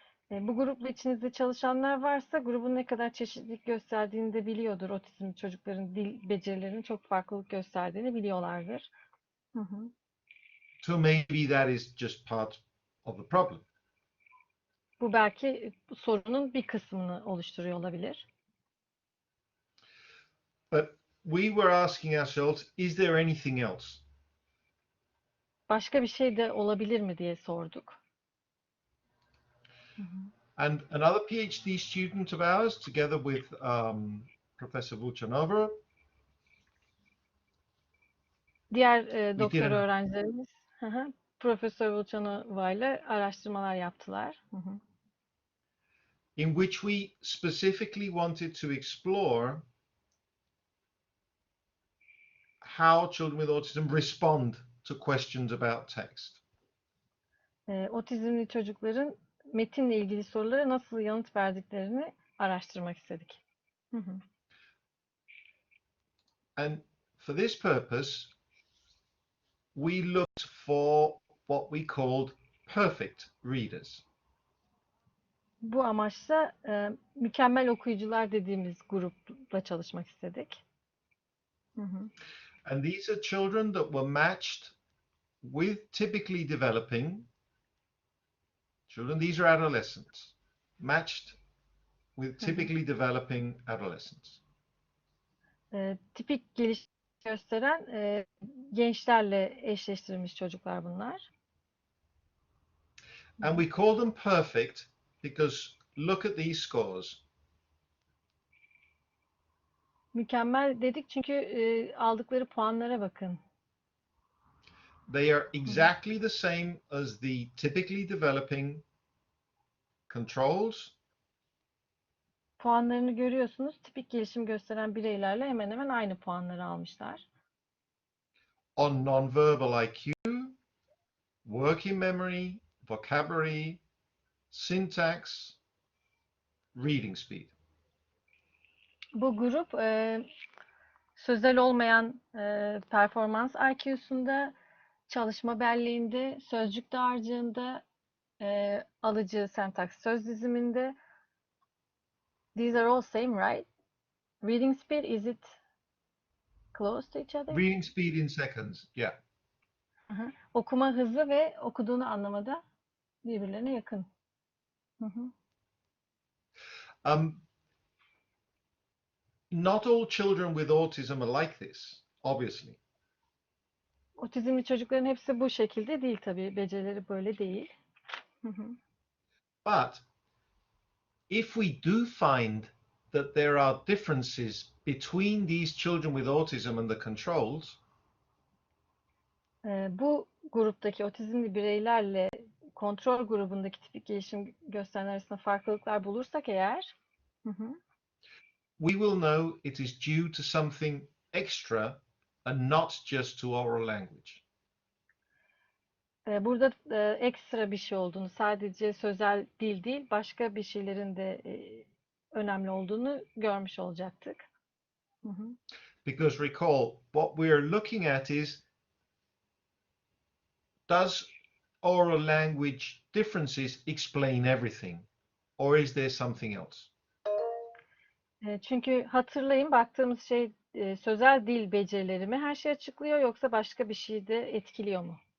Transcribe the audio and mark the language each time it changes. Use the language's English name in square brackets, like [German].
[Turkish] Bu grupla içinizde çalışanlar varsa grubun ne kadar çeşitlilik gösterdiğini de biliyordur. Otizmli çocukların dil becerilerinin çok farklılık gösterdiğini biliyorlardır. Hı hı. [English] So maybe that is just part of the problem. [Turkish] Bu belki sorunun bir kısmını oluşturuyor olabilir. [English] But we were asking ourselves, is there anything else? [Turkish] Başka bir şey de olabilir mi diye sorduk. Hı hı. [English] And another PhD student of ours, together with Professor Vuchanova, [Turkish] Diğer [English] we did [Turkish] doktor öğrencilerimiz Profesör Vulcanova ile araştırmalar yaptılar. Hı hı. [English] in which we specifically wanted to explore how children with autism respond to questions about text. [Turkish] Otizmli çocukların metinle ilgili sorulara nasıl yanıt verdiklerini araştırmak istedik. Hı hı. [English] And for this purpose, we looked for what we called perfect readers. [Turkish] Bu amaçla mükemmel okuyucular dediğimiz grupla çalışmak istedik. Hı hı. [English] And these are children that were matched with typically developing children. These are adolescents, matched with typically developing adolescents. [Turkish] Tipik gelişim gösteren gençlerle eşleştirilmiş çocuklar bunlar. [English] And we call them perfect because look at these scores. [Turkish] Mükemmel dedik çünkü aldıkları puanlara bakın. [English] They are exactly the same as the typically developing controls. [Turkish] Puanlarını görüyorsunuz. Tipik gelişim gösteren bireylerle hemen hemen aynı puanları almışlar. [English] On nonverbal IQ, working memory, vocabulary, syntax, reading speed. [Turkish] Bu grup sözel olmayan performans IQ'sunda, çalışma belleğinde, sözcük dağarcığında, alıcı sentaks söz diziminde. [English] These are all same, right? Reading speed, is it close to each other? Reading speed in seconds, yeah. Hı hı. [Turkish] Okuma hızı ve okuduğunu anlamada birbirlerine yakın. Hı hı. [English] Not all children with autism are like this, obviously. [Turkish] Otizmli çocukların hepsi bu şekilde değil tabii. Becerileri böyle değil. Hı hı. [English] But if we do find that there are differences between these children with autism and the controls, [Turkish] Bu gruptaki otizmli bireylerle kontrol grubundaki tipik gelişim gösteren arasında farklılıklar bulursak eğer, hı hı, [English] we will know it is due to something extra and not just to oral language. [Turkish] burada ekstra bir şey olduğunu, sadece sözel dil değil, başka bir şeylerin de önemli olduğunu görmüş olacaktık. Hı hı. [English] Because recall, what we are looking at is, does oral language differences explain everything? Or is there something else? [Turkish] Çünkü hatırlayın, baktığımız şey sözel dil becerileri mi her şeyi açıklıyor, yoksa başka bir şey de etkiliyor mu?